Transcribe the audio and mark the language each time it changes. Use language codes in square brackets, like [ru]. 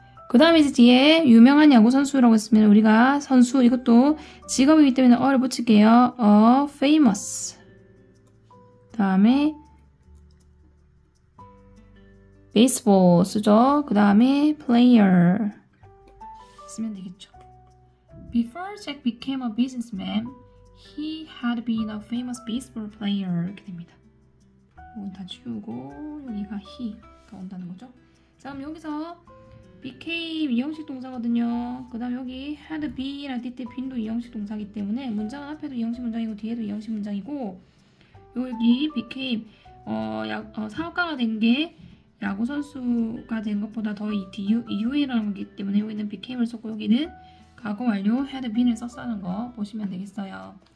[ko] 그 다음에 이제 뒤에 유명한 야구 선수라고 했으면 우리가 선수 이것도 직업이기 때문에 어를 붙일게요. famous. 그 다음에 baseball 쓰죠. 그 다음에 player 쓰면 되겠죠. [en] Before Jack became a businessman, he had been a famous baseball player. [ko] 이렇게 됩니다. 이건 다 지우고 여기가 he가 온다는 거죠. 자, 그럼 여기서 became 이형식 동사거든요. 그 다음 여기 [en] had been [ko] 이랑 때 been도 이형식 동사이기 때문에 문장은 앞에도 이형식 문장이고 뒤에도 이형식 문장이고 여기 became 사업가가 된 게 야구 선수가 된 것보다 더 이후에 일어난 거기 때문에 여기는 became을 썼고 여기는 과거 완료 had been을 썼다는 거 보시면 되겠어요.